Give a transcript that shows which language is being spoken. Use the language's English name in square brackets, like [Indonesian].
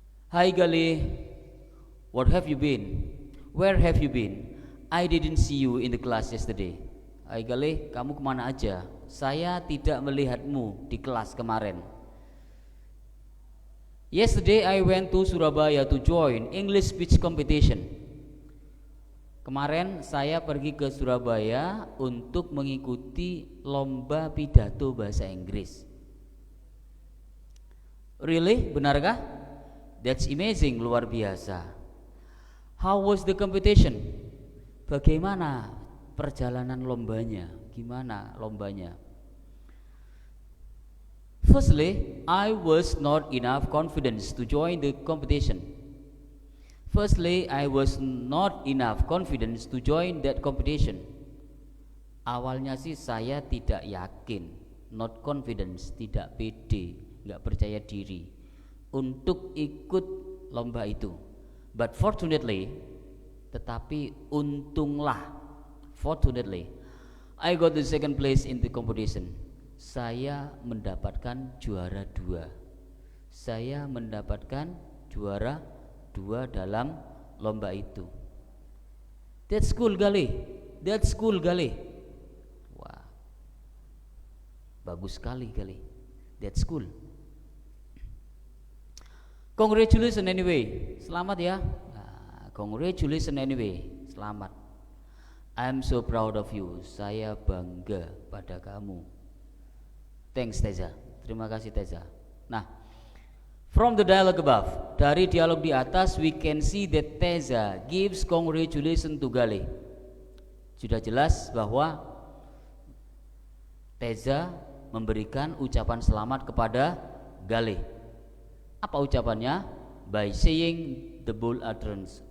[English] Hi Gali, what have you been? Where have you been? I didn't see you in the class yesterday. [Indonesian] Hai Galih, kamu kemana aja? Saya tidak melihatmu di kelas kemarin. [English] Yesterday I went to Surabaya to join English speech competition. [Indonesian] Kemarin saya pergi ke Surabaya untuk mengikuti lomba pidato bahasa Inggris. [English] Really? [Indonesian] Benarkah? [English] That's amazing, [Indonesian] luar biasa. [English] How was the competition? [Indonesian] Bagaimana perjalanan lombanya? Gimana lombanya? [English] Firstly, I was not enough confidence to join the competition. Firstly, I was not enough confidence to join that competition. [Indonesian] Awalnya sih saya tidak yakin, not confidence, tidak pede, nggak percaya diri untuk ikut lomba itu. [English] But fortunately, [Indonesian] tetapi untunglah, [English] fortunately, I got the second place in the competition. [Indonesian] Saya mendapatkan juara 2. Saya mendapatkan juara 2 dalam lomba itu. [English] That's cool Galih. That's cool Galih. [Indonesian] Wah, bagus sekali Galih. [English] That's cool. Congratulations anyway. [Indonesian] Selamat ya. [English] Congratulations anyway. [Indonesian] Selamat. [English] I'm so proud of you. [Indonesian] Saya bangga pada kamu. [English] Thanks Teza. [Indonesian] Terima kasih Teza. [English] Nah, from the dialogue above, [Indonesian] dari dialog di atas, [English] we can see that Teza gives congratulations to Galih. [Indonesian] Sudah jelas bahwa Teza memberikan ucapan selamat kepada Galih. Apa ucapannya? [English] By saying the bold utterance.